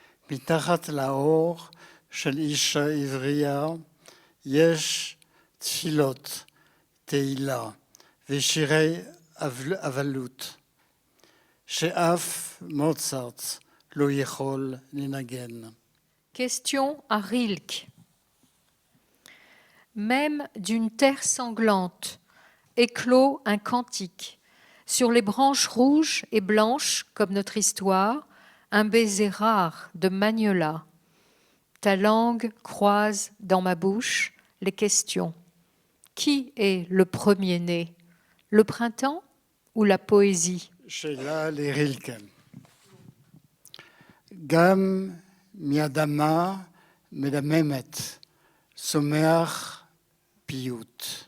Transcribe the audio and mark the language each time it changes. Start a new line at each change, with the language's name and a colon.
Hebrew: מתחת לאור של אישה עברייה יש תפילות, תהילה ושירי אבלות, שאף מוצרט לא יכול לנגן.
French: Question à Rilke. Même d'une terre sanglante éclot un cantique. Sur les branches rouges et blanches, comme notre histoire, un baiser rare de Magnola. Ta langue croise dans ma bouche les questions. Qui est le premier-né? Le printemps ou la poésie?
Hebrew: שאלה לרילקה. גם מאדמה מדממת צומח פיוט.